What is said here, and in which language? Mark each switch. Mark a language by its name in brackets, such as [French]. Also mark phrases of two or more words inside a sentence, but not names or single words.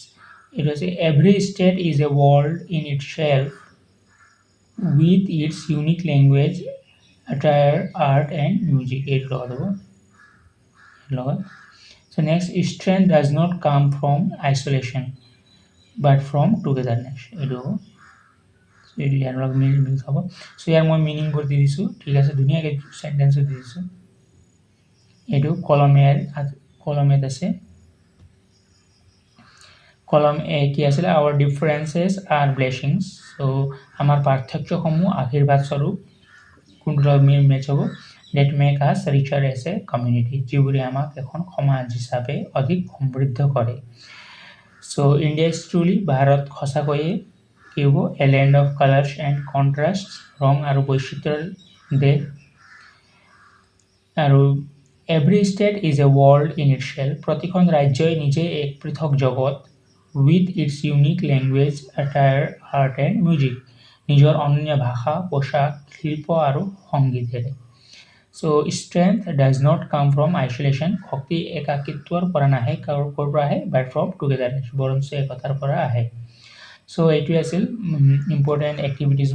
[English] It was every state is a world in itself with its unique language, attire, art, and music. So next, strength does not come from isolation, but from togetherness. [Assamese] So ইয়াৰ লগত মিল খাব। So ইয়াৰ মই মিনিংবোৰ দি দিছোঁ, ঠিক আছে, ধুনীয়াকৈ চেণ্টেন্সো দি দিছোঁ। এইটো কলম এত আছে। কলম এ কি আছিলে? [English] Our differences are blessings. [Assamese] So আমাৰ পাৰ্থক্যসমূহ আশীৰ্বাদ স্বৰূপ। কোনটো মেচ হ'ব? [English] That make us richer as a community. [Assamese] যিবোৰে আমাক এখন সমাজ হিচাপে অধিক সমৃদ্ধ কৰে। [English] So India is truly, [Assamese] ভাৰত সঁচাকৈয়ে কি হ'ব? [English] A land of colors and contrasts, [Assamese] ৰং আৰু বৈচিত্ৰ্যৰ দেশ। [English] আৰু every state is a world in itself. [Assamese] প্ৰতিখন ৰাজ্যই নিজে এক পৃথক জগত। [English] With its unique language, attire, art, and music. [Assamese] নিজৰ অনন্য ভাষা, পোছাক, শিল্প আৰু সংগীতেৰে। [English] so strength does not come from isolation, [Assamese] শক্তি একাকিত্বৰ পৰা নাহে, ক'ৰ পৰা আহে, [English] but from togetherness, [Assamese] বৰঞ্চ একতাৰ পৰা আহে। চ' এইটোৱে আছিল [English] important activitiesবোৰ।